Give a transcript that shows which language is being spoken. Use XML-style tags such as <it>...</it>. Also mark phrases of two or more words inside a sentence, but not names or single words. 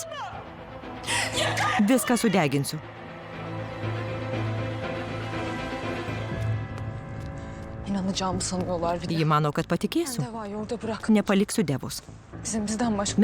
<lt>Viską sudeginsiu.</lt> <tr>İnanacağımı sanıyorlar bir de.</tr> <lt>Ji mano, kad patikėsiu.</lt> <tr>Deva'yı orada bırak.</tr> <lt>Nepaliksiu Devos.</lt> <tr>Bizden başka.</tr>